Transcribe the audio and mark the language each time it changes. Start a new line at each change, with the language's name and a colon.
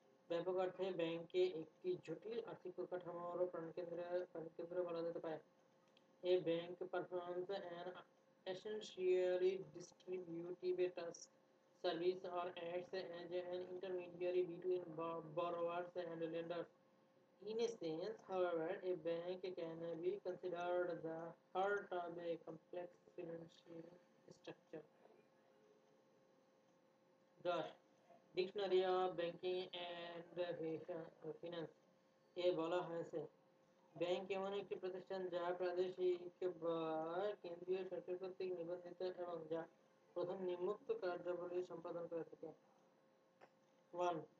Bangla: ব্যাপক অর্থে ব্যাংকে একটি জটিল আর্থিক পরিকাঠামোর প্রাণকেন্দ্র বলা যেতে পারে।
English: A bank performance and essentially distributive task service or acts as an intermediary between borrowers and lenders. In a sense, however, a bank can be considered the heart of a complex financial structure. 10.
Bangla: Dictionary of Banking and Finance এ বলা হয়েছে, bank এমন একটি প্রতিষ্ঠান যা প্রাদেশিক বা কেন্দ্রীয় সরকার কর্তৃক নিবন্ধিত এবং যা প্রথম নিম্নোক্ত কার্যাবলী সম্পাদন করে থাকে। 1.